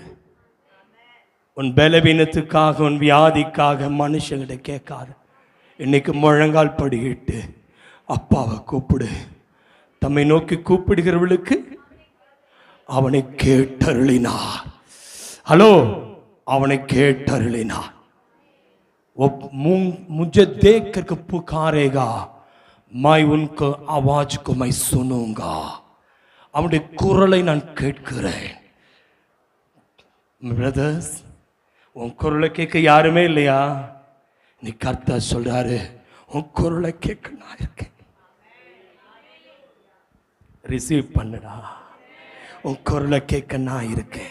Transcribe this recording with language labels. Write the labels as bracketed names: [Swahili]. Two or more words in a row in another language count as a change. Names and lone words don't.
[Tamil] உன் பலவீனத்துக்காக, உன் வியாதிக்காக மனுஷங்கிட்ட கேட்காது. இன்னைக்கு முழங்கால் படியிட்டு அப்பாவை கூப்பிடு. தம்மை நோக்கி கூப்பிடுகிறவளுக்கு அவனை கேட்டருளினார். ஹலோ, அவனை கேட்டருளினார். [Hindi] मुझे देख करके पुकारेगा, मैं उनको आवाज को मैं सुनूंगा. [Tamil] அவனுடைய குரலை நான் கேட்கிறேன். பிரதர்ஸ், உன் குரலை கேட்க யாருமே இல்லையா? நீ கர்த்தர் சொல்றாரு, உன் குரலை கேட்க நான் இருக்கேன். ரிசீவ் பண்ணுடா, உன் குரலை கேட்க நான் இருக்கேன்.